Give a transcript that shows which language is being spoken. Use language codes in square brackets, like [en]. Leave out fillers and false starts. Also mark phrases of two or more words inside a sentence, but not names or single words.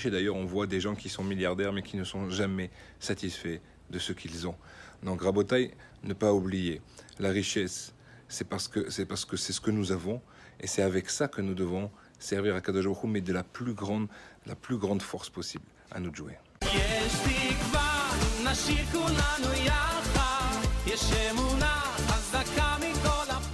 [fr] Et d'ailleurs on voit des gens qui sont milliardaires mais qui ne sont jamais satisfaits de ce qu'ils ont. Donc Rabotai, ne pas oublier, la richesse, c'est parce que c'est ce que nous avons et c'est avec ça que nous devons servir à [he] קדוש ברוך הוא, [fr] mais de la plus grande force possible. À nous de jouer. [he] יש תקווה, נשאיר כולנו יחד, יש אמונה חזקה מכל